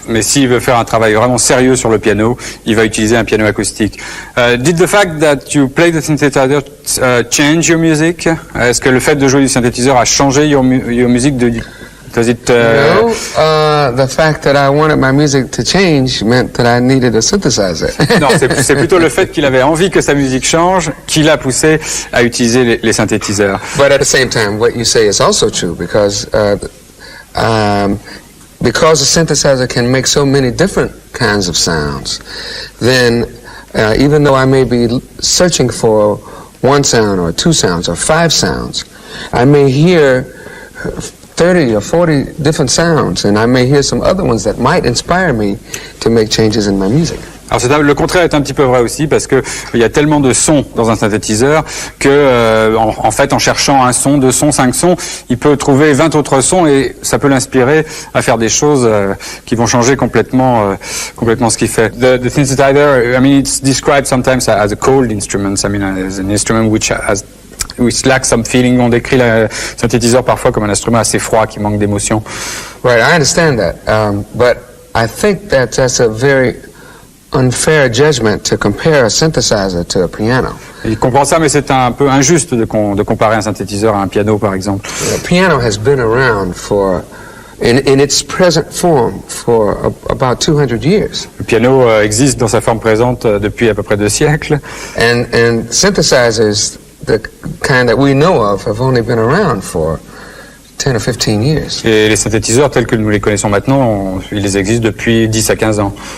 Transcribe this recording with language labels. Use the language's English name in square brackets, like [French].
[French] Mais s'il veut faire un travail vraiment sérieux sur le piano, il va utiliser un piano acoustique. [English] Did the fact that you play the synthesizer change your music? [French] Est-ce que le fait de jouer du synthétiseur a changé [English] your music? Does it, No, the fact that I wanted my music to change meant that I needed a synthesizer. [French] Non, c'est plutôt le fait qu'il avait envie que sa musique change qui l'a poussé à utiliser les synthétiseurs. [English] But at the same time, what you say is also true because the synthesizer can make so many different kinds of sounds, then even though I may be searching for one sound or two sounds or five sounds, I may hear 30 or 40 different sounds, and I may hear some other ones that might inspire me to make changes in my music. [French] Alors le contraire est un petit peu vrai aussi parce que il y a tellement de sons dans un synthétiseur que en fait en cherchant un son, deux sons, cinq sons, il peut trouver 20 autres sons et ça peut l'inspirer à faire des choses qui vont changer complètement ce qu'il fait. [English] The synthesizer, I mean, it's described sometimes as a cold instrument. I mean, as an instrument which lacks some feeling. [French] On décrit le synthétiseur parfois comme un instrument assez froid qui manque d'émotion. [English] Right, I understand that, but I think that that's a very unfair judgment to compare a synthesizer to a piano. [French] Il comprend ça, mais c'est un peu injuste de comparer un synthétiseur à un piano, par exemple. [English] The piano has been around in its present form for about 200 years. [French] Le piano existe dans sa forme présente depuis à peu près 2 siècles. [English] And synthesizers, the kind that we know of, have only been around for 10 or 15 years. [French] Et les synthétiseurs tels que nous les connaissons maintenant, ils existent depuis 10 à 15 ans.